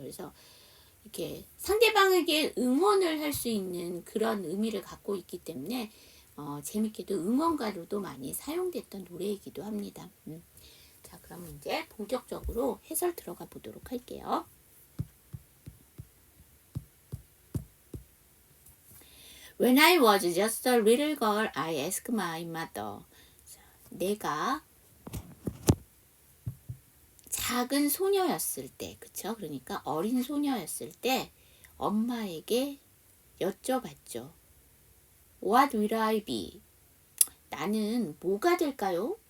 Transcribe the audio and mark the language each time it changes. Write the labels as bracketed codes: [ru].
[ko] 그래서 이렇게 상대방에게 응원을 할 수 있는 그런 의미를 갖고 있기 때문에 재밌게도 응원가로도 많이 사용됐던 노래이기도 합니다. 자, 그럼 이제 본격적으로 해설 들어가 보도록 할게요. [en] When I was just a little girl, I asked my mother. [ko] 자, 내가 작은 소녀였을 때, 그쵸? 그러니까 어린 소녀였을 때 엄마에게 여쭤봤죠. [en] What will I be? [ko] 나는 뭐가 될까요?